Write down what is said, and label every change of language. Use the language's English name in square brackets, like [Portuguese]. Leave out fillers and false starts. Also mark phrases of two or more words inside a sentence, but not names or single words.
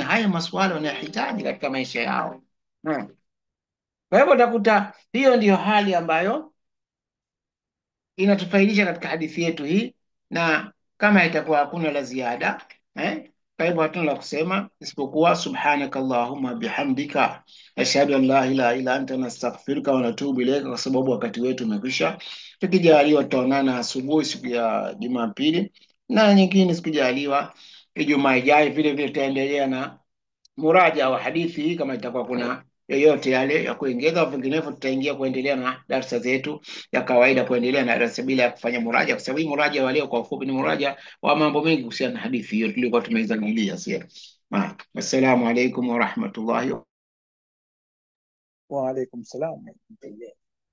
[Swahili] Haya maswala wanahitaji katika maisha yao. Kwa hivyo utakuta hiyo ndiyo hali ambayo inatufaidisha katika hadithi yetu hii, na kama itakuwa hakuna la ziada kwa hivyo hatuna la kusema isipokuwa [Arabic] سبحانك اللهم بحمدك أشهد أن لا إله إلا أنت نستغفرك ونتوب إليك, [Swahili] kwa sababu wakati wetu umekwisha. Tukijaliwa tutaonana asubuhi siku ya Jumapili, na nyingine sikujaliwa Ijumaa ijayo vile vile tutaendelea na muraja wa hadithi hii, kama itakuwa kuna yoyote yale ya kuongeza au vinginevyo, tutaingia kuendelea na darasa zetu ya kawaida, kuendelea na darasa bila ya kufanya muraja, kwa sababu hii muraja wa leo kwa ufupi ni muraja wa mambo mengi kuhusiana na hadithi hiyo tulikuwa tumeizangilia. Sio? [Arabic] السلام عليكم ورحمة الله وعليكم السلام ورحمة الله.